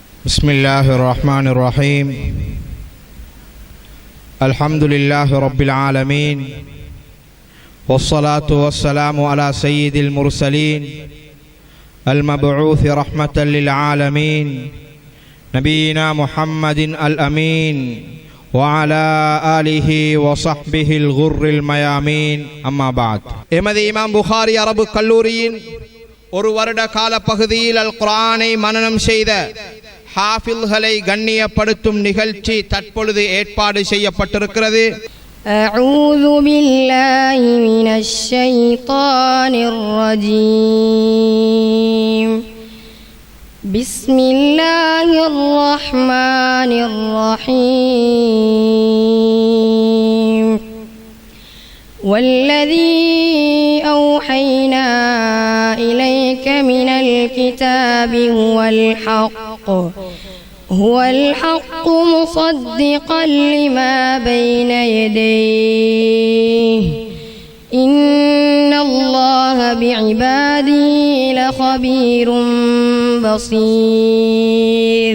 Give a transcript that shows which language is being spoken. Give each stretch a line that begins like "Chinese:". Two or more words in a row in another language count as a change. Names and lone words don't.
Arabic: بسم الله الرحمن الرحيم الحمد لله رب العالمين والصلاة والسلام على سيد المرسلين المبعوث رحمة للعالمين نبينا محمد الأمين وعلى آله وصحبه الغر الميامين أما بعد
Tamil: எமது இமாம் புகாரி அரபு கல்லூரியின் ஒரு வருட கால பகுதியில் அல் குர்ஆனை மனனம் செய்த ஹாஃபில்களை கண்ணியப்படுத்தும் நிகழ்ச்சி தற்பொழுது ஏற்பாடு செய்யப்பட்டிருக்கிறது.
Arabic: أعوذ بالله من الشيطان الرجيم بسم الله الرحمن الرحيم والذي أوحينا إليك من الكتاب هو الحق مصدقا لما بين يديه إن الله بعباده لخبير بصير.